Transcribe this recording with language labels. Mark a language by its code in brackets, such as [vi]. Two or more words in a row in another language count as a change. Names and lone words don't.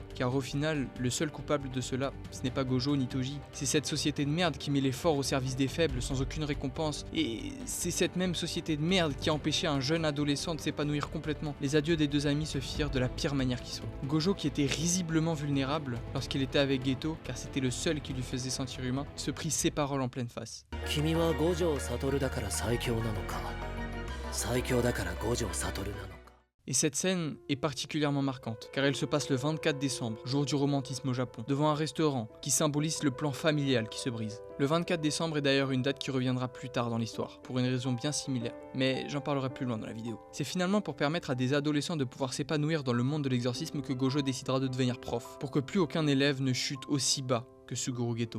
[fr] Car au final, le seul coupable de cela, ce n'est pas Gojo ni Toji, c'est cette société de merde qui met les forts au service des faibles sans aucune récompense, et c'est cette même société de merde qui a empêché un jeune adolescent de s'épanouir complètement. Les adieux des deux amis se firent de la pire manière qui soit. Gojo, qui était risiblement vulnérable lorsqu'il était avec Geto, car c'était le seul qui lui faisait sentir humain, se prit ses paroles en pleine face. [ja] 君は五条悟だから最強なのか最強だから五条悟なのか [fr] Et cette scène est particulièrement marquante, car elle se passe le 24 décembre, jour du romantisme au Japon, devant un restaurant qui symbolise le plan familial qui se brise. Le 24 décembre est d'ailleurs une date qui reviendra plus tard dans l'histoire, pour une raison bien similaire, mais j'en parlerai plus loin dans la vidéo. C'est finalement pour permettre à des adolescents de pouvoir s'épanouir dans le monde de l'exorcisme que Gojo décidera de devenir prof, pour que plus aucun élève ne chute aussi bas que Suguru Geto.